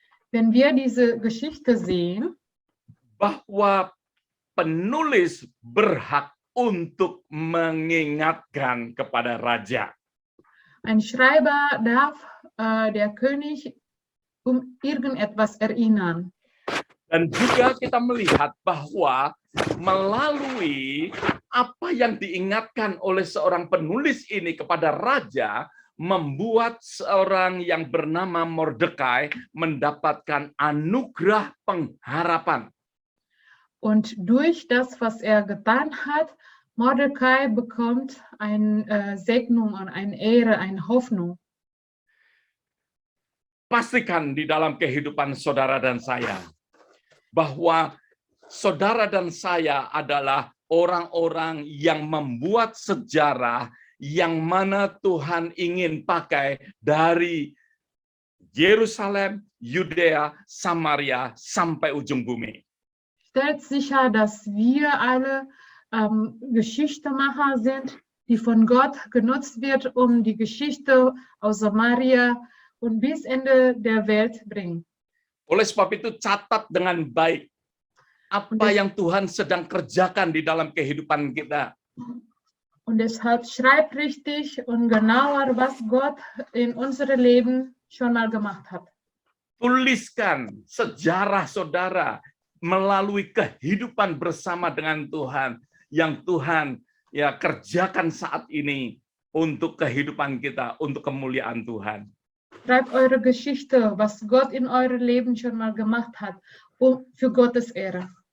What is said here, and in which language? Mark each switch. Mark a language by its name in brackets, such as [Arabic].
[German] wenn wir diese Geschichte sehen, [Indonesian] bahwa penulis berhak untuk mengingatkan kepada raja. [German] Ein Schreiber darf der König irgendetwas erinnern. [Indonesian] Dan juga kita melihat bahwa melalui apa yang diingatkan oleh seorang penulis ini kepada raja, membuat seorang yang bernama Mordekai mendapatkan anugerah pengharapan. [German] Und durch das, was er getan hat, Mordekai bekommt eine Segnung und eine Ehre, eine Hoffnung. [Indonesian] Pastikan di dalam kehidupan saudara dan saya bahwa saudara dan saya adalah orang-orang yang membuat sejarah yang mana Tuhan ingin pakai dari Yerusalem, Yudea, Samaria sampai ujung bumi. [German] Stellt sicher, dass wir alle Geschichtemacher sind, die von Gott genutzt wird, um die Geschichte aus Samaria und bis Ende der Welt bringen. [Indonesian] Oleh sebab itu catat dengan baik apa yang Tuhan sedang kerjakan di dalam kehidupan kita. [German] Und deshalb schreibt richtig und genauer, was Gott in unserem Leben schon mal gemacht hat. [Indonesian] Tuliskan sejarah saudara melalui kehidupan bersama dengan Tuhan yang Tuhan kerjakan saat ini untuk kehidupan kita, untuk kemuliaan Tuhan. [German] Schreibt eure Geschichte, was Gott in eurem Leben schon mal gemacht hat, für Gottes Ehre.